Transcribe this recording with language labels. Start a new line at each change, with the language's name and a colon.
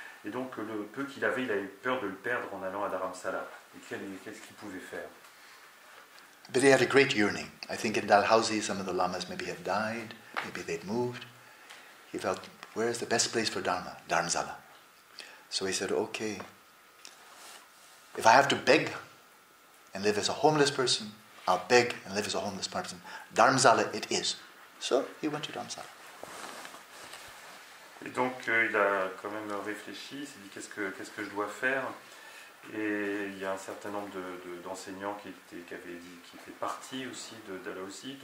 French: Et donc le peu qu'il avait, il avait peur de le perdre en allant à Dharamsala. Et qu'est-ce qu'il pouvait faire?
English: But he had a great yearning. I think in Dalhousie, some of the lamas maybe had died, maybe they'd moved. He felt, where's the best place for Dharma? Dharamsala. So he said, okay, if I have to beg and live as a homeless person, I'll beg and live as a homeless person. Dharamsala it is. So he went to Dharamsala.
French: Et donc il a quand même réfléchi, il s'est dit qu'est-ce que je dois faire. Et il y a un certain nombre d'enseignants qui étaient partis aussi de Dalhousie.